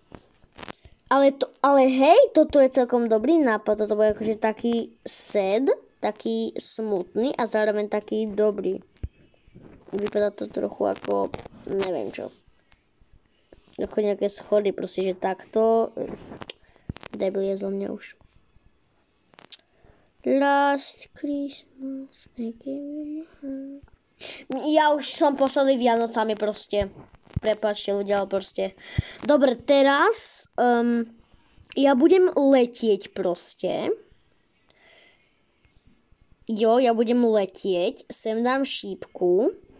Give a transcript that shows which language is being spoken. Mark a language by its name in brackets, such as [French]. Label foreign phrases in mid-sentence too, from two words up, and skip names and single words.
[Slovak] Ale hej, toto je celkom dobrý nápad. Toto bude akože taký sad, taký smutný a zároveň taký dobrý. Vypadá to trochu ako, neviem čo. Ako nejaké schody, proste, že takto. Debil je zo mňa už. [English] Last Christmas I gave you my heart. [Slovak] Ja už som posledný Vianocami proste. Prepáčte ľudia, ale proste. Dobre, teraz ja budem letieť proste. Ja budem letieť. Sem dám šípku.